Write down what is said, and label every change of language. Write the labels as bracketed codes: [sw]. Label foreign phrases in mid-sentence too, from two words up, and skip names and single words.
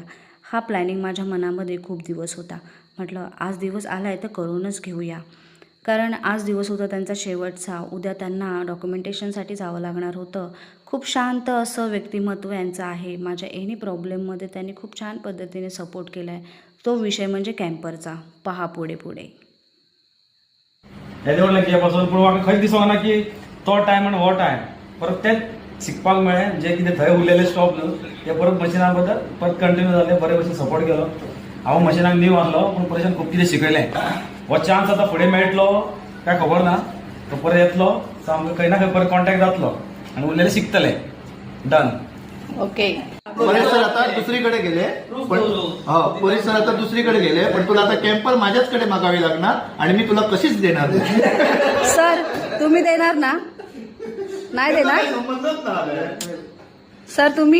[mr] हा प्लॅनिंग माझ्या मनामध्ये खूप दिवस होता. म्हटलं आज दिवस आला आहे तर करूनच घेऊया, कारण आज दिवस होता त्यांचा शेवटचा. उद्या त्यांना डॉक्युमेंटेशनसाठी जावं लागणार होतं. खूप शांत असं व्यक्तिमत्व यांचं आहे. माझ्या एनी प्रॉब्लेममध्ये त्यांनी खूप छान पद्धतीने सपोर्ट केला आहे. तो विषय म्हणजे कॅम्परचा. पहा पुढे पुढे [kok] हेजे म्हणलें की पासून पूण म्हाका खंय दिसना की तो टायम आनी हो टायम परत तेच शिकपाक मेळ्ळें. जे कितें थंय उरलेले स्टॉप न्हू ते परत मशिना बद्दल परत कंटिन्यू जाले. बरे भशेन सपोर्ट केलो. हांव मशिनाक न्यू आहलो पूण परेशान खूब कितें शिकयलें. हो चान्स आतां फुडें मेळटलो काय खबर ना. तो परत येतलो सो आमकां खंय ना खंय परत कॉन्टॅक्ट जातलो आनी उरलेले शिकतले. डन. ओके. [mr] परेश सर आता दुसरीकडे गेले पण परेश सर आता दुसरीकडे गेले पण तुला आता कॅम्पर माझ्याचकडे मागावी लागणार आणि मी तुला कशीच देणार नाही. सर तुम्ही देणार ना? नाही देणार संबंधच नाही. सर तुम्ही?